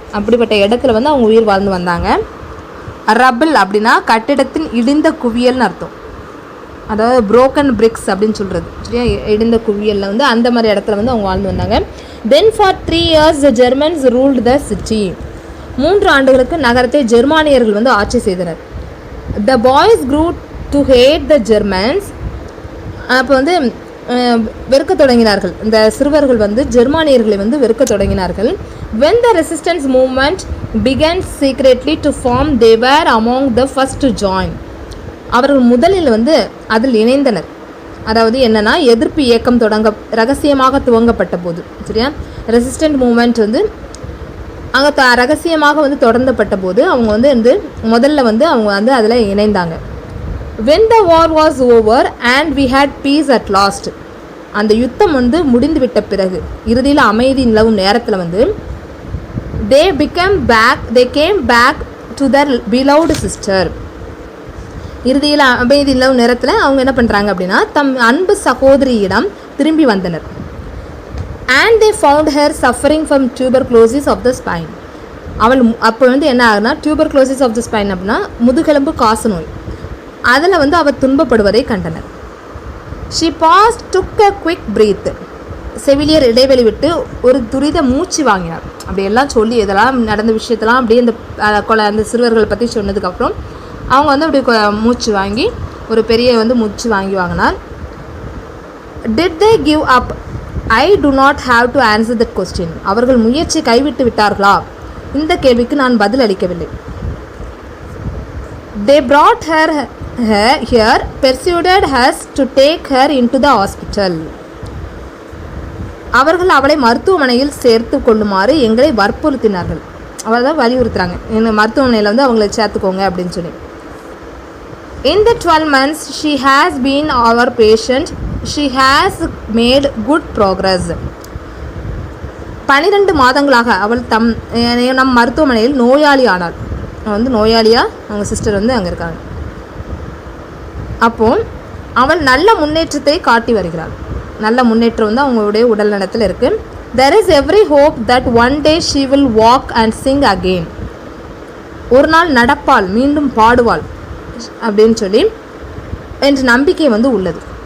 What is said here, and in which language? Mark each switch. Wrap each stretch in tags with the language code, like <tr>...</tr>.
<ta>அப்படிப்பட்ட இடத்துல வந்து அவங்க உயிர் வாழ்ந்து வந்தாங்க. ரபிள் அப்படின்னா கட்டிடத்தின் இடிந்த குவியல்னு அர்த்தம். அதாவது</ta> <en>broken bricks</en> <ta>அப்படின்னு சொல்கிறது, சரியா, இடிந்த குவியலில் வந்து அந்த மாதிரி இடத்துல வந்து அவங்க வாழ்ந்து வந்தாங்க.</ta> <en>Then for 3 years the Germans ruled the city.</en> <ta>3 ஆண்டுகளுக்கு நகரத்தை ஜெர்மானியர்கள் வந்து ஆட்சி செய்தனர்.</ta> <en>The boys grew to hate the Germans.</en> <ta>அப்போ வந்து வெறுக்க தொடங்கினார்கள். இந்த சிறுவர்கள் வந்து ஜெர்மானியர்களை வந்து வெறுக்க தொடங்கினார்கள்.</ta> <en>when the resistance movement began secretly to form, they were among the first to join.</en> <ta>அவர்கள் முதலில் வந்து அதில் இணைந்தனர். அதாவது என்னன்னா, எதிர்ப்பு இயக்கம் ரகசியமாக துவங்கப்பட்ட போது, சரியா, ரெசிஸ்டன்ட் மூமெண்ட் வந்து அங்கே ரகசியமாக வந்து தொடர்ந்தப்பட்ட போது அவங்க வந்து முதல்ல வந்து அவங்க வந்து அதில் இணைந்தாங்க.</ta> <en>when the war was over and we had peace at last,</en> <ta>அந்த யுத்தம் வந்து முடிந்து விட்ட பிறகு இறுதியில் அமைதி நிலவும் நேரத்தில் வந்து</ta> <en>they came back to their beloved sister.</en> <ta>இறுதியில் அமைதி நிலவும் நேரத்தில் அவங்க என்ன பண்ணுறாங்க அப்படின்னா, தம் அன்பு சகோதரியிடம் திரும்பி வந்தனர்.</ta> <en>and they found her suffering from tuberculosis of the spine.</en> <ta>அவள் அப்போ வந்து என்ன ஆகுனா,</ta> <en>tuberculosis of the spine</en> <ta>அப்படின்னா முதுகெலும்பு காச நோய், அதில் வந்து அவள் துன்பப்படுவதை கண்டனர்.</ta> <en>she paused, took a quick breath.</en> <ta>செவிலியர் இடைவெளி விட்டு ஒரு துரித மூச்சு வாங்கினார். அப்படி எல்லாம் சொல்லி இதெல்லாம் நடந்த விஷயத்தெல்லாம் அப்படியே அந்த சிறுவர்களை பற்றி சொன்னதுக்கப்புறம் அவங்க வந்து அப்படி மூச்சு வாங்கி ஒரு பெரிய வந்து மூச்சு வாங்கினார்.</ta> <en>did they give up? I do not have to answer that question.</en> <ta>அவர்கள் முயற்சி கைவிட்டு விட்டார்களா? இந்த கேள்விக்கு நான் பதில் அளிக்கவில்லை.</ta> <en>they brought her here, persuaded us to take her into the hospital.</en> <ta>அவர்கள் அவளை மருத்துவமனையில் சேர்த்து கொள்ளுமாறு எங்களை வற்புறுத்தினார்கள். அவள் தான் வலியுறுத்துறாங்க, என்ன மருத்துவமனையில் வந்து அவங்களை சேர்த்துக்கோங்க அப்படின்னு சொல்லி.</ta> <en>in the 12 months she has been our patient, she has made good progress.</en> <ta>12 மாதங்களாக அவள் நம் மருத்துவமனையில் நோயாளி ஆனாள். அவள் வந்து நோயாளியாக அவங்க சிஸ்டர் வந்து அங்கே இருக்காங்க. அப்போ அவள் நல்ல முன்னேற்றத்தை காட்டி வருகிறாள். நல்ல முன்னேற்றம் வந்து அவங்களுடைய உடல் நலத்தில் இருக்குது.</ta> <en>there is every hope that one day she will walk and sing again.</en> <ta>ஒரு நாள் நடப்பாள், மீண்டும் பாடுவாள் அப்படின்னு சொல்லி என்ற நம்பிக்கை வந்து உள்ளது.</ta>